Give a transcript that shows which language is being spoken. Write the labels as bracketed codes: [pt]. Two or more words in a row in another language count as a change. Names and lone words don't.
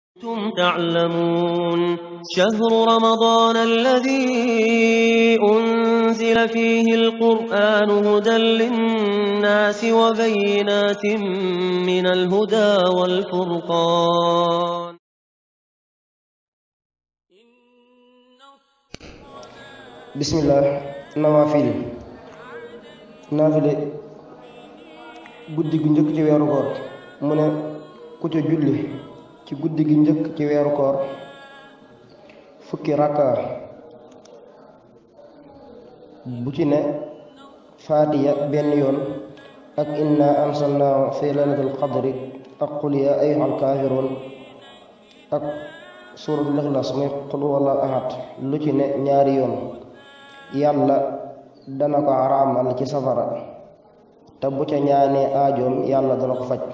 [ar] كنتم تعلمون شهر رمضان الذي أنزل فيه القرآن هدى للناس وبينات من الهدى والفرقان بسم الله. [wo] naafile guddi gi njëkk ci weeru koor mu ne ku ca julli ci guddi gi njëkk ci weeru koor fukki rakka bu ci ne faatiya benn yoon ak [ar] إنا أنزلناه في ليلة القدر [wo] ak [ar] قل يا أيها الكافرون [wo] ak [ar] سورة الإخلاص [wo] muy [ar] قل هو الله أحد [wo] lu ci ne ñaari yoon yàlla dana ko araamal ci safara te bu ca ñaanee aajoom yàlla dana ko faj.